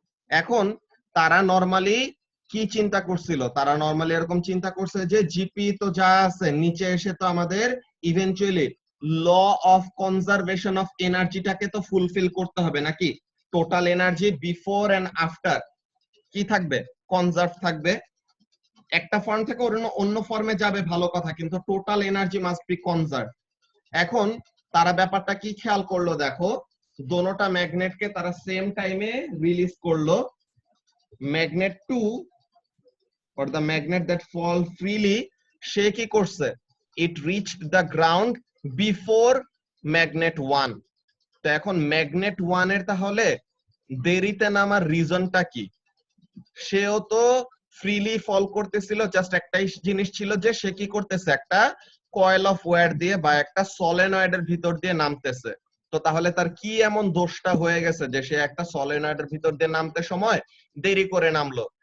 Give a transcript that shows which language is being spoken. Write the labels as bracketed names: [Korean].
[Bangla] এখন তারা নরমালি কি চিন্তা করছিল, তারা নরমালি এরকম চিন্তা করছে যে জিপি তো যা আছে নিচে এসে তো আমাদের eventually law of conservation of এনার্জিটাকে তো ফুলফিল করতে হবে নাকি, total energy before and after কি থাকবে, কনজার্ভ থাকবে। একটা ফর্ম থেকে অন্য ফর্মে যাবে ভালো কথা, কিন্তু [English] Total energy must be conserve. [Bangla] এখন তারা ব্যাপারটা কি খেয়াল করলো দেখো, দোনোটা ম্যাগনেটকে তারা সেম টাইমে রিলিজ করলো। [English] magnet 2 or the magnet that fall freely, [Bangla] সে কি করছে, [English] it reached the ground before magnet 1। [Bangla] তো এখন ম্যাগনেট 1 এর তাহলে দেরিতে নামার রিজনটা কি? সেও তো ফ্রিলি ফল করতেছিল, জাস্ট একটাই জিনিস ছিল যে সে কি করতেছে, একটা কয়েল অফ ওয়্যার দিয়ে বা একটা সলিনয়েডের ভিতর দিয়ে নামতেছে। তো তাহলে তার কি এমন দোষটা হয়ে গেছে যে সে একটা সলিনয়েডের ভিতর দিয়ে নামতে সময় দেরি করে নামলো?